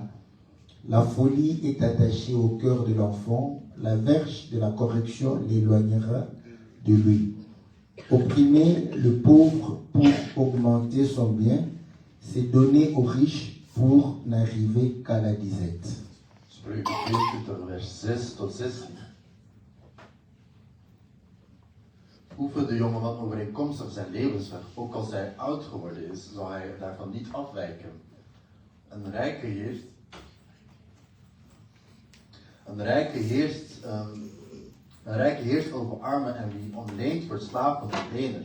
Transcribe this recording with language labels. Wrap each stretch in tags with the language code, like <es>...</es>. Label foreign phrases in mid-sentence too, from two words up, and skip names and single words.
<fr>La folie est attachée au cœur de l'enfant, la verge de la correction l'éloignera de lui. Opprimer le pauvre pour augmenter son bien, c'est donner aux riches pour n'arriver qu'à la disette.</fr> <nl>Spreuken 22 vers 6 tot 16. Oefen de jongeman overeenkomstig zijn levensweg, ook als hij oud geworden is, zal hij daarvan niet afwijken. Een rijke heerst over armen en wie ontleent wordt slaaf van de lenen.</nl>